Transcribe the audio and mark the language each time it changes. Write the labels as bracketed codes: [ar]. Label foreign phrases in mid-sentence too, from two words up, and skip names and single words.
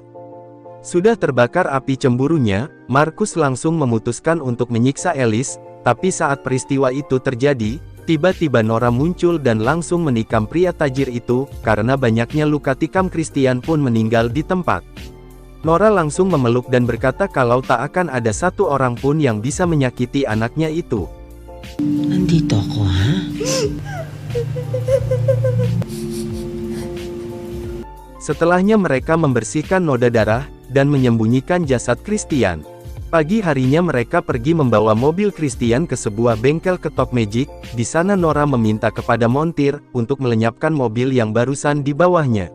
[id] Sudah terbakar api cemburunya, Marcus langsung memutuskan untuk menyiksa Alice, tapi saat peristiwa itu terjadi, tiba-tiba Nora muncul dan langsung menikam pria tajir itu, karena banyaknya luka tikam Christian pun meninggal di tempat. Nora langsung memeluk dan berkata kalau tak akan ada satu orang pun yang bisa menyakiti anaknya itu. [tl] Nandito ako, ha? [id] Setelahnya mereka membersihkan noda darah, dan menyembunyikan jasad Christian. Pagi harinya mereka pergi membawa mobil Christian ke sebuah bengkel ketok magic. Di sana Nora meminta kepada montir, untuk melenyapkan mobil yang barusan di bawahnya.